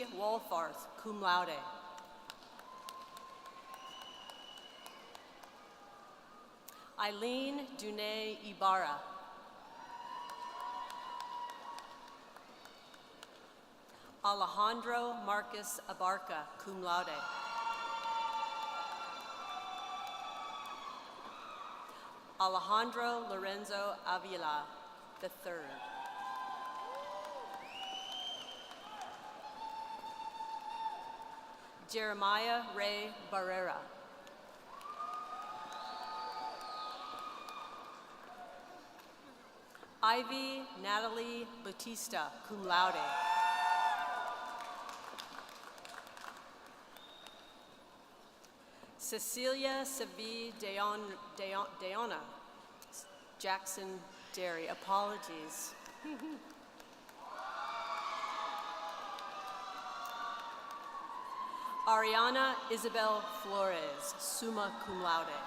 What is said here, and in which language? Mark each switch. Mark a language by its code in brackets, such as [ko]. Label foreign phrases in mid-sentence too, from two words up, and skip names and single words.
[en] Wolfarth, [la] cum laude. [en] Eileen Dune Ibarra. Alejandro Marcus Abarca, [la] cum laude. [en] Alejandro Lorenzo Avila III. Jeremiah Ray Barrera. Ivy Natalie Bautista, [la] cum laude. [en] Cecilia Savi Deona, Jackson Dairy, apologies. Ariana Isabel Flores, [la] summa cum laude.